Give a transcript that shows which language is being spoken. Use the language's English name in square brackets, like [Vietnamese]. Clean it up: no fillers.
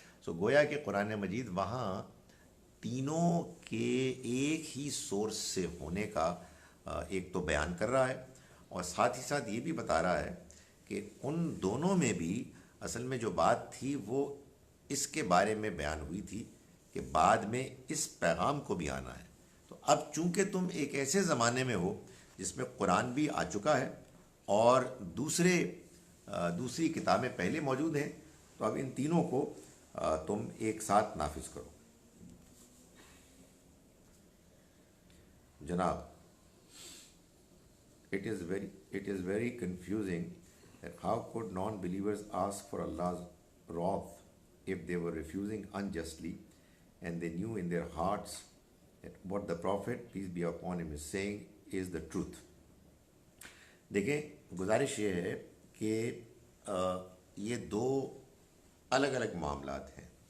[Urdu] سو گویا کہ قرآن مجید وہاں تینوں کے ایک ہی سورس سے ہونے کا ایک تو بیان کر رہا ہے، اور ساتھ ہی ساتھ یہ بھی بتا رہا ہے کہ ان دونوں میں بھی اصل میں جو بات تھی وہ اس کے بارے میں بیان ہوئی تھی کہ بعد میں اس پیغام کو بھی آنا ہے. تو اب چونکہ تم ایک ایسے زمانے میں ہو جس میں قرآن بھی آ چکا ہے اور دوسری کتابیں پہلے موجود ہیں، تو اب ان تینوں کو تم ایک ساتھ نافذ کرو. [English] جناب، it is very confusing that how could non-believers ask for Allah's wrath if they were refusing unjustly and they knew in their hearts that what the Prophet, peace be upon him, is saying is the truth. [Urdu] دیکھیں گزارش یہ ہے کہ یہ دو الگ الگ معاملات ہیں.